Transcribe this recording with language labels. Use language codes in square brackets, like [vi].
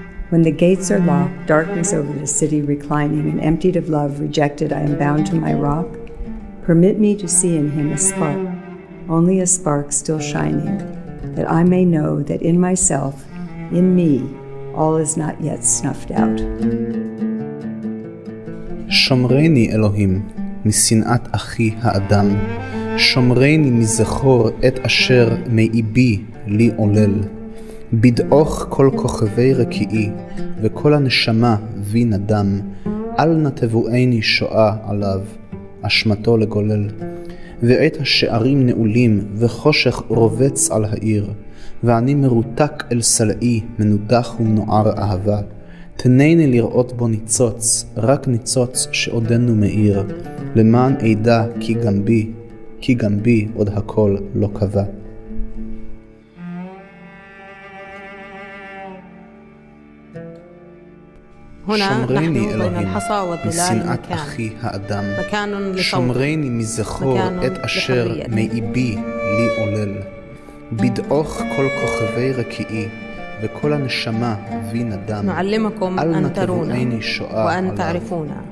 [en] When the gates are locked, darkness over the city reclining, and emptied of love, rejected, I am bound to my rock. Permit me to see in him a spark, only a spark still shining, that I may know that in myself, in me, all is not yet snuffed out. [he] שומרני אלוהים משנאת אחי האדם, שומרני מזכור את אשר מאיבי לי עולל. בדעוך כל כוכבי רקיעי, וכל הנשמה בי נדם, אל נטבועני שואה עליו, אשמתו לגולל. ועת השערים נעולים, וחושך רובץ על העיר, ואני מרותק אל סלעי, מנודח ומנוער אהבה. תנני לראות בו ניצוץ, רק ניצוץ שעודנו מאיר, למען עדה כי גם בי עוד הכל לא קבע. שומרני אלוהים משנאת אחי האדם, שומרני מזכור את אשר מאיבי לי עולל. בדעוך כל כוכבי רקיעי, וכל הנשמה בי נדם. [ar] نعلمكم أن ترونا وأن تعرفونا